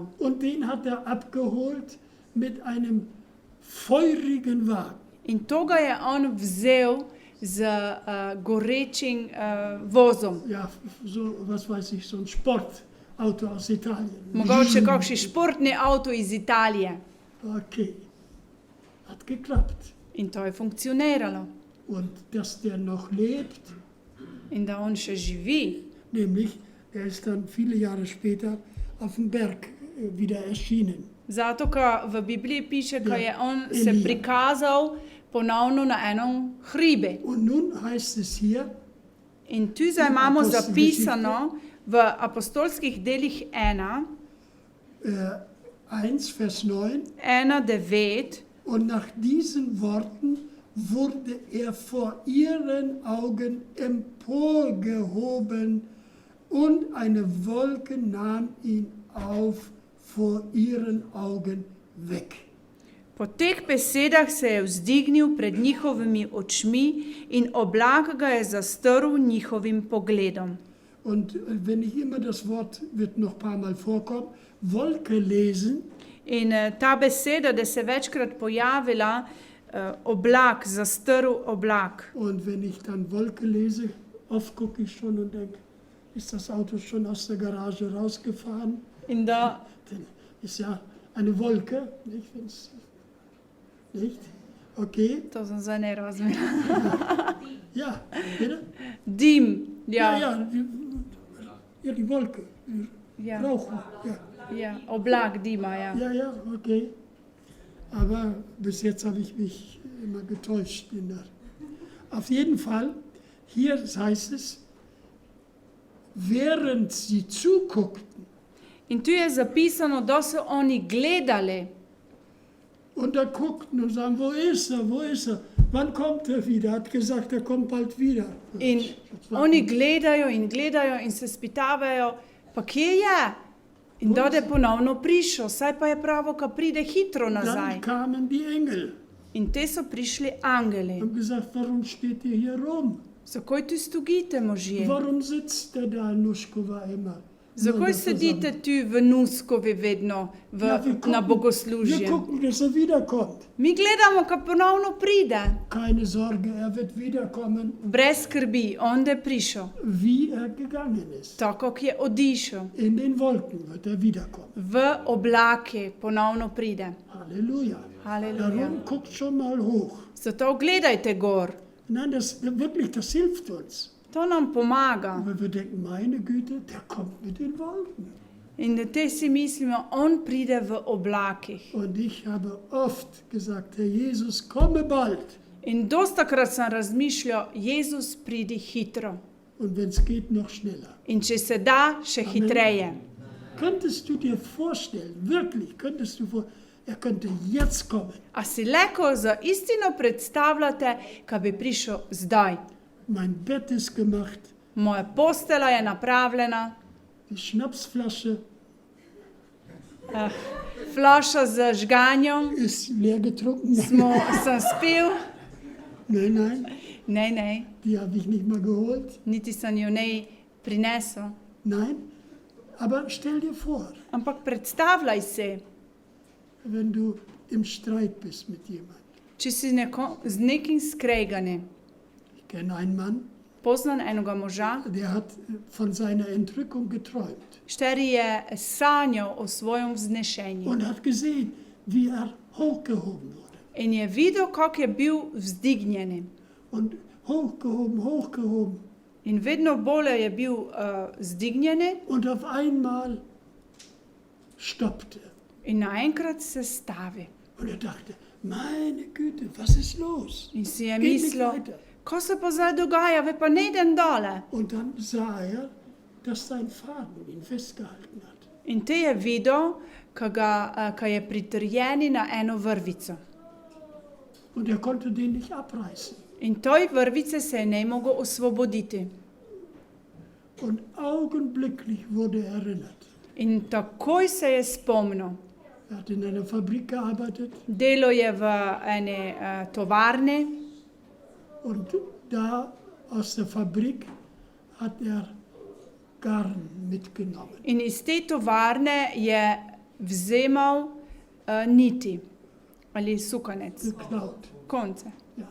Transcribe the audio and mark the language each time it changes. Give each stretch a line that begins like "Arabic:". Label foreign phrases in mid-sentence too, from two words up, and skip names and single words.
German: Und den hat er abgeholt mit einem feurigen Wagen.
Slovenian: In to ga je on vzel z gorečim vozom.
German: Ja, so, was weiß ich, so ein Sportauto aus Italien.
Slovenian: Mogoče kakšen športni avto iz Italije.
German: Okay, hat geklappt.
Slovenian: In to je funkcioniralo.
German: Und dass der noch lebt,
Slovenian: In da on še živi.
German: nämlich er ist dann viele Jahre später auf dem Berg wieder erschienen.
Slovenian: Zato, ker v Bibliji piše, da je on se Elija. prikazal ponovno na enem hribe.
German: Und nun heißt es hier,
Slovenian: In tu zdaj imamo zapisano v apostolskih delih 1, 1,
German: Vers 9, 1:9, und nach diesen Worten wurde er vor ihren Augen emporgehoben und eine Wolke nahm ihn auf vor ihren Augen weg.
Slovenian: Po teh besedah se je vzdignil pred njihovimi očmi in oblak ga je zastrl njihovim pogledom.
German: Und wenn ich immer das Wort, wird noch ein paar Mal vorkommen, Wolke lesen,
Slovenian: In ta beseda, da se je večkrat pojavila, oblak, zastrl oblak.
German: und wenn ich dann Wolke lese, oft gucke ich schon und denke, ist das Auto schon aus der Garage rausgefahren?
Slovenian: In da
German: Denn ist ja eine Wolke, nicht? Nicht? Okay,
Slovenian: to sem zdaj ne razumela.
German: ja, bitte?
Slovenian: Dim, Ja,
German: die Wolke, ja, Rauch, ja.
Slovenian: ja, oblak dima, ja.
German: Ja, okay. Aber bis jetzt habe ich mich immer getäuscht. Auf jeden Fall, hier heißt es, während sie zuguckten,
Slovenian: In tu je zapisano, da so oni gledali
German: und da guckten und sagen, wo ist er, wo ist er? Wann kommt er wieder? Hat gesagt, er kommt bald wieder.
Slovenian: in oni gledajo in se spitavajo, pa kje je? In da je ponovno prišel, saj pa je pravo, ka pride hitro nazaj.
German: Dann kamen die Engel
Slovenian: In te so prišli angeli.
German: und haben gesagt, warum steht ihr hier rum?
Slovenian: Zakaj tu stogite, možje?
German: Warum sitzt der da in Nuškova immer?
Slovenian: Zakaj sedite tu v Nuskovi vedno na
German: Wir
Slovenian: bogoslužje?
German: gucken, dass er wiederkommt.
Slovenian: Mi gledamo, ka ponovno pride.
German: Keine Sorge, er wird wiederkommen,
Slovenian: Brez skrbi, on je prišel.
German: wie er gegangen ist.
Slovenian: Tako, ki je odišel.
German: In den Wolken wird er wiederkommen.
Slovenian: V oblake ponovno pride.
German: Halleluja.
Slovenian: Halleluja.
German: Darum guckt schon mal hoch.
Slovenian: Zato gledajte gor.
German: Nein, das hilft uns.
Slovenian: To nam pomaga.
German: Aber wir denken, meine Güte, der kommt mit den Wolken.
Slovenian: In da te si mislimo, on pride v oblakih.
German: Und ich habe oft gesagt, Herr Jesus, komme bald.
Slovenian: In dostakrat sem razmišljal, Jezus pridi hitro.
German: Und wenn es geht, noch schneller.
Slovenian: In če se da, še hitreje.
German: Könntest du dir vorstellen, wirklich, er könnte jetzt kommen.
Slovenian: A si leko za istino predstavljate, ka bi prišel zdaj?
German: Mein Bett ist gemacht,
Slovenian: Moja postela je napravljena,
German: die Schnapsflasche
Slovenian: flaša z žganjom,
German: ist leer getrunken.
Slovenian: sem spil.
German: Nein,
Slovenian: Ne,
German: die habe ich nicht mal geholt.
Slovenian: niti sem jo ne prinesel.
German: Nein, aber stell dir vor,
Slovenian: Ampak predstavljaj se,
German: wenn du im Streit bist mit jemandem.
Slovenian: če si z nekim skregani.
German: Ich kenne einen Mann,
Slovenian: Poznam enega moža,
German: der hat von seiner Entrückung geträumt
Slovenian: šteri je sanjal o svojem vznešenju.
German: und hat gesehen, wie er hochgehoben wurde.
Slovenian: In je videl, kako je bil vzdignjen.
German: Und hochgehoben.
Slovenian: In vedno bolje je bil zdignjen
German: Und auf einmal stoppte.
Slovenian: in naenkrat se stavi.
German: Und er dachte, meine Güte, was ist los?
Slovenian: In si je
German: Geht nicht
Slovenian: mislil,
German: weiter.
Slovenian: ko se pa zdaj dogaja, ve pa ne idem dole.
German: Und dann sah er, dass sein Faden ihn festgehalten hat.
Slovenian: In te je videl, ka je pritrjeni na eno vrvico.
German: Und er konnte den nicht abreißen.
Slovenian: In toj vrvice se je ne mogel osvoboditi.
German: Und augenblicklich wurde er erinnert.
Slovenian: In takoj se je spomnil.
German: Er hat in einer Fabrik gearbeitet
Slovenian: Delo je v eni tovarni
German: und da aus der Fabrik hat er Garn mitgenommen.
Slovenian: in iz te tovarne je vzemal niti ali sukanec,
German: Geklaut.
Slovenian: konce. Ja.